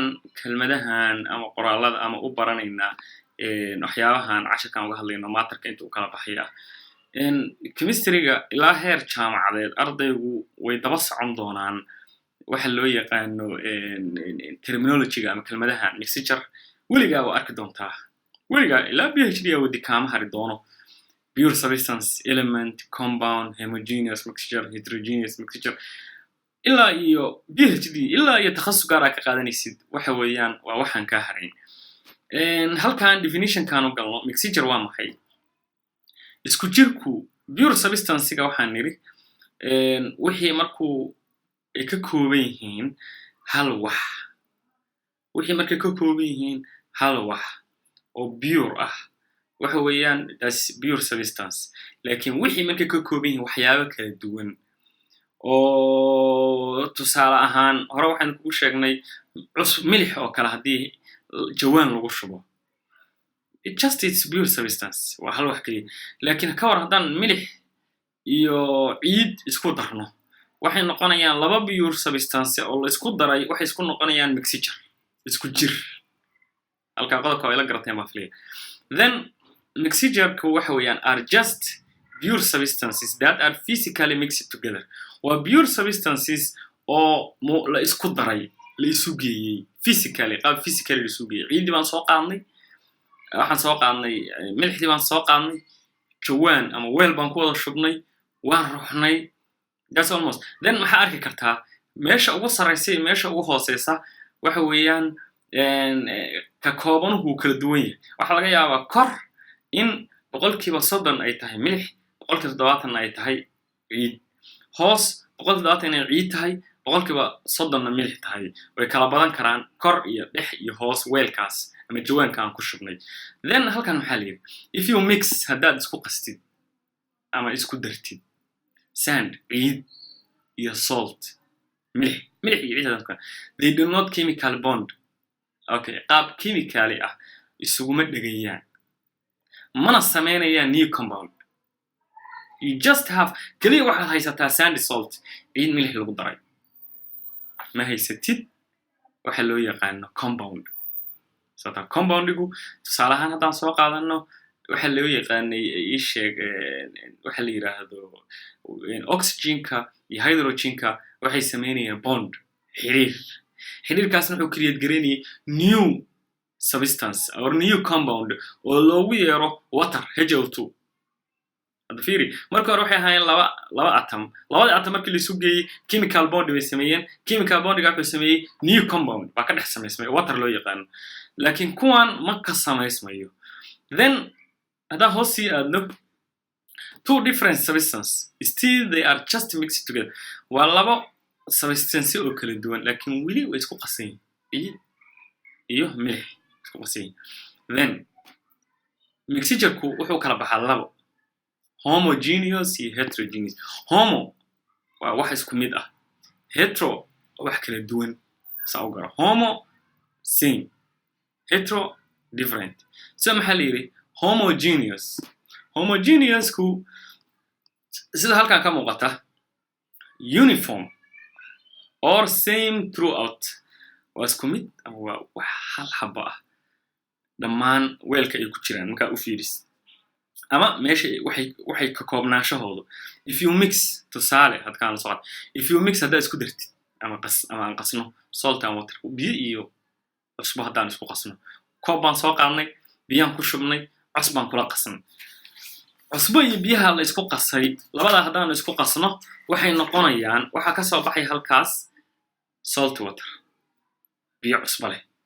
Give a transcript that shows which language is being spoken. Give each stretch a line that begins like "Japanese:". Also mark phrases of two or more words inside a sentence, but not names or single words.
Somali: kelmadahan ama qoraalada ama u baranaynaa waxyaabahan casharkan uga hadlayno matterka inta uu kala baxaya chemistry-ga ilaa heer jaamacadeed ardaygu way daba socon doonaan waxa loo yaqaano terminology-ga ama kelmadahan mixture weligaa waa arki doontaa weligaa ilaa PhD wadi kaama hari doono
English: pure substance element compound homogeneous mixture heterogeneous mixture
Somali: ilaa iyo PhD ilaa iyo takhasus gaar ah ka qaadanaysid waxa weeyaan waa waxaan ka harayn halkan definition-kan u galno mixture waa maxay isku jirku
English: pure substance-ga
Somali: waxaan niri wixii markuu ay ka kooban yihiin hal wax wixii markay ka kooban yihiin hal wax oo pure ah waxa weeyaan
English: that's pure substance
Somali: laakiin wixii markay ka kooban yihiin waxyaabo kala duwan oo tusaale ahaan hore waxaan ku sheegnay milix oo kale hadii jawaan lagu shubo
English: it's pure substance
Somali: waa hal wax kaliya laakiin ka war haddaan milix iyo ciid isku darno waxay noqonayaan laba
English: pure substance
Somali: oo la isku daray waxay isku noqonayaan mixture isku jir halka qodobka ay la garateen baa filayaa
English: then mixture-ku
Somali: waxa weeyaan
English: are just pure substances that are physically mixed together
Somali: waa
English: pure substances
Somali: oo la isku daray la isu geeyay physically la isu geeyay ciidii baan soo qaadnay waxaan soo qaadnay milixdii baan soo qaadnay jawaan ama weel baan ku wada shubnay waan ruxnay
English: that's almost then
Somali: maxaa arki kartaa meesha ugu sareysa iyo meesha ugu hooseysa waxa weeyaan ka koobanuhu kala duwan yahay waxa laga yaabaa kor in 30% ay tahay milix 70% ay tahay ciid hoos 70% ay ciid tahay 30% milix tahay way kala badan karaan kor iyo dhex iyo hoos weelkaas ama jawaanka aan ku shubnay then halkan maxaa la yiri
English: if you mix
Somali: haddaad isku qastid ama isku dartid sand ciid iyo salt milix iyo ciid dadka
English: they do not chemical bond okay
Somali: qaab chemically ah isuguma dhagayaan mana sameynayaan
English: new compound you just have
Somali: kaliya waxaad haysataa sand salt ciid milix lagu daray ma haysatid waxa loo yaqaano compound sata compoundigu tusaale ahaan haddaan soo qaadano waxa loo yaqaanay ii sheeg waxa la yiraahdo oxygen-ka iyo hydrogen-ka waxay sameynayaan bond xiriirkaasna wuxuu create gareynayay
English: new substance or new compound
Somali: oo loogu yeero water HO2 hadda fiiri marka hore waxay ahaayeen laba atom labada atom markii la isu geeyay
English: chemical bond
Somali: bay sameeyeen
English: chemical bond-ga
Somali: wuxuu sameeyay
English: new compound
Somali: baa ka dhex sameysmay water loo yaqaan laakiin kuwan ma ka sameysmayo then haddaan hoos sii aadno
English: two different substances still they are just mixed together
Somali: waa laba substance oo kala duwan laakiin weli way isku qasan yihiin iyo milix isku qasan then mixture-ku wuxuu kala baxaa labo homogeneous iyo heterogeneous homo waa wax isku mid ah hetero wax kala duwan saa u garo
English: homo same hetero different so
Somali: maxaa la yidhi homogeneousku sida halkan ka muuqata
English: uniform or same throughout
Somali: waa isku mid ama waa wax hal xabo ah dhammaan weelka ay ku jiraan markaa u fiiris ama meesha waxay ka koobnaashahoodu
English: if you mix
Somali: tusaale hadkaan la socod
English: if you mix
Somali: haddaa isku dartid ama aan qasno
English: salt and water
Somali: biyo iyo cusbo haddaan isku qasno koob baan soo qaadnay biyaan ku shubnay cus baan kula qasnay cusbo iyo biyaha la isku qasay labadaa haddaan isku qasno waxay noqonayaan waxaa ka soo baxay halkaas
English: salt water
Somali: biyo cusbo leh